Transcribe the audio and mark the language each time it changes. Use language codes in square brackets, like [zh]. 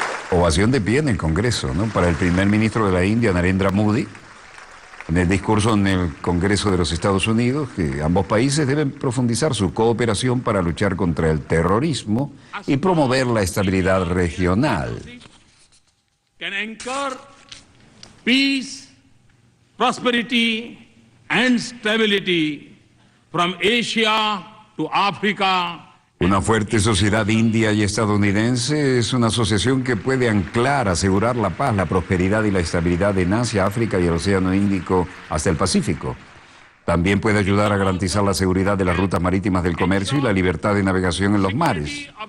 [es] Ovación de pie en el Congreso, ¿no?, para el primer ministro de la India, Narendra Modi, en el discurso en el Congreso de los Estados Unidos, que ambos países deben profundizar su cooperación para luchar contra el terrorismo y promover la estabilidad regional. [en] Can anchor peace, prosperity and stability from Asia to Africa. [es] Una fuerte sociedad india y estadounidense es una asociación que puede anclar, asegurar la paz, la prosperidad y la estabilidad en Asia, África y el Océano Índico hasta el Pacífico. También puede ayudar a garantizar la seguridad de las rutas marítimas del comercio y la libertad de navegación en los mares.